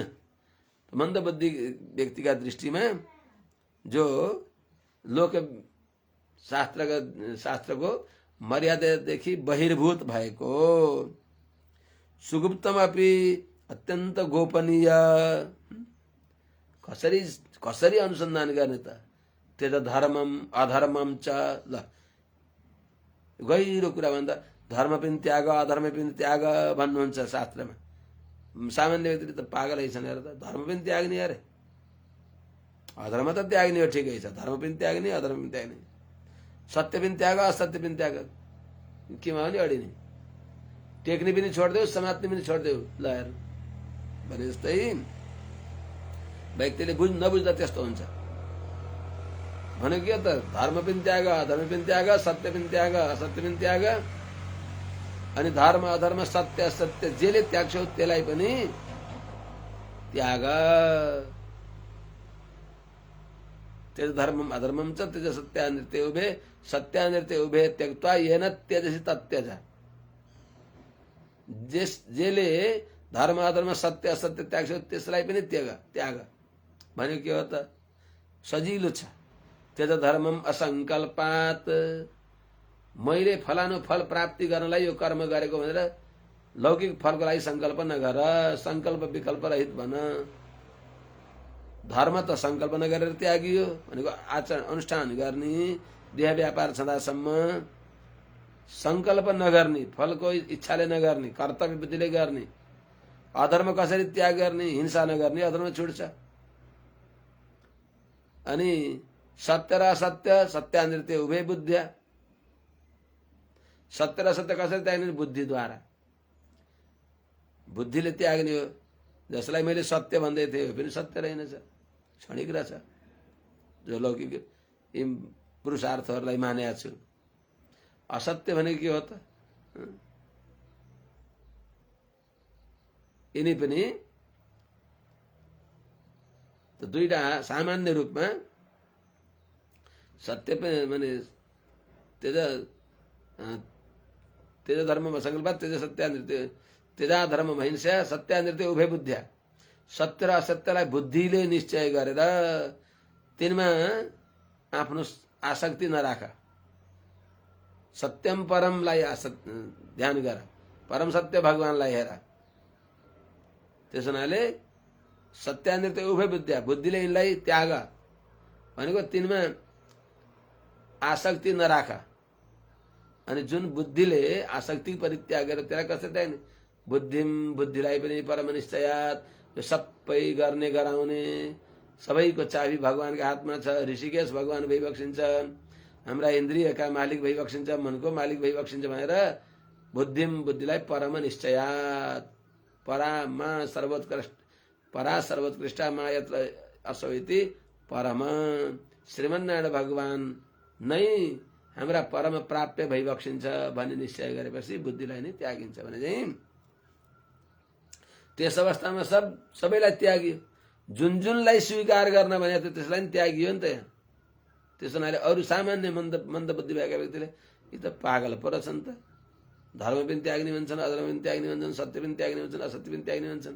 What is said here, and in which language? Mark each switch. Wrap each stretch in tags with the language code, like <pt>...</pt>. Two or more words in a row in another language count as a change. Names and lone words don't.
<ne>मन्दबुद्धि व्यक्तिका दृष्टिमा जो लोक शास्त्रको मर्यादादेखि बहिर्भूत भएको, सुगुप्तमपि अत्यन्त गोपनीय, कसरी अनुसन्धान गर्ने त?</ne> <sa>त्यज धर्मम अधर्मम च,</sa> <ne>ल गहिरो कुरा भन्दा धर्म पनि त्याग अधर्म पनि त्याग भन्नुहुन्छ शास्त्रमा। सामान्य व्यक्तिले त पागलै छन् हेर, त धर्म पनि त्याग्ने अरे, अधर्म त त्याग्ने हो, ठिकै छ, धर्म पनि त्याग्ने अधर्म पनि त्याग्ने, सत्य पनि त्याग असत्य पनि त्याग, केमा पनि अडिने, टेक्ने पनि छोड्देऊ समात्ने पनि छोड्देऊ, ल हेर भने जस्तै व्यक्तिले नबुझ्दा त्यस्तो हुन्छ। भनेको के त? धर्म पनि त्याग अधर्म पनि त्याग, सत्य पनि त्याग असत्य पनि त्याग, अनि धर्म अधर्म सत्य असत्य जेले त्याग्छौ त्यसलाई पनि त्याग।</ne> <sa>त्यज धर्मम अधर्मम च त्यज सत्यानृत्य उभे सत्यानृत्य उभे त्यक्त्वा येन त्यजसि तत्यज।</sa> <ne>जेले धर्म अधर्म सत्य असत्य त्याग्छौ त्यसलाई पनि त्याग भनेको के हो त? सजिलो छ।</ne> <sa>त्यज धर्मम असङ्कल्पात,</sa> <ne>मैले फलानु फल प्राप्ति गर्नलाई यो कर्म गरेको भनेर लौकिक फलको लागि संकल्प नगर, संकल्प विकल्प रहित बन। धर्म त संकल्प नगरेर त्यागियो भनेको आचरण अनुष्ठान गर्ने, देह व्यापार छँदासम्म संकल्प नगर्ने, फलको इच्छाले नगर्ने, कर्तव्य बुद्धिले गर्ने। अधर्म कसरी त्याग गर्ने? हिंसा नगर्ने, अधर्म छुट्छ। अनि सत्य र असत्य</ne> <sa>सत्यानृत्य उभय बुद्ध्या,</sa> <ne>सत्य र सत्य कसरी त्याग्ने? बुद्धिद्वारा, बुद्धिले त्याग्ने हो। जसलाई मैले सत्य भन्दै थिएँ यो पनि सत्य रहेनछ, क्षणिक रहेछ, जो लौकिक पुरुषार्थहरूलाई मानेको छु। असत्य भनेको के हो त? यिनी पनि त दुईटा सामान्य रूपमा सत्य माने</ne> <sa>तेज धर्म संकल्प तेज सत्यानृत्य तेजा धर्म हिंसा सत्यानृत्य उभय बुद्धिया,</sa> <ne>सत्य र असत्यलाई बुद्धिले निश्चय गरेर तिनमा आफ्नो आसक्ति नराख। सत्यम परमलाई ध्यान गर, परम सत्य भगवानलाई हेर। त्यसो हुनाले</ne> <sa>सत्यानृत्य उभय बुद्धिया,</sa> <ne>बुद्धिले यिनलाई त्याग भनेको तिनमा आसक्ति नराख। अनि जुन बुद्धिले आसक्ति परित्याग गरेर त्यसलाई कसरी त्याग्ने? बुद्धिम, बुद्धिलाई पनि</ne> <sa>परम निश्चयात,</sa> <ne>यो सबै गर्ने गराउने सबैको चाबी भगवानका हातमा छ। ऋषिकेश भगवान भइबक्सिन्छ, हाम्रा इन्द्रियका मालिक भइबक्सिन्छ, मनको मालिक भइबक्सिन्छ भनेर बुद्धिम, बुद्धिलाई</ne> <sa>परम निश्चयात,</sa> <ne>परामा सर्वोत्कृष्ट,</ne> <sa>परा सर्वोत्कृष्ट मा यत्र असौ इति परम,</sa> <ne>श्रीमन्नारायण भगवान नै हाम्रा परम प्राप्य भइबक्सिन्छ भन्ने निश्चय गरेपछि बुद्धिलाई नै त्यागिन्छ भने चाहिँ त्यस अवस्थामा सबैलाई त्यागियो। जुन जुनलाई स्वीकार गर्न भने त त्यसलाई नि त्यागियो नि त। यहाँ त्यसो हुनाले अरू सामान्य मन्द बुद्धि भएका व्यक्तिले यी त पागल पो रहेछन् त, धर्म पनि त्याग्ने भन्छन्, अधर्म पनि त्याग्ने भन्छन्, सत्य पनि त्याग्ने भन्छन्, असत्य पनि त्याग्ने भन्छन्।</ne>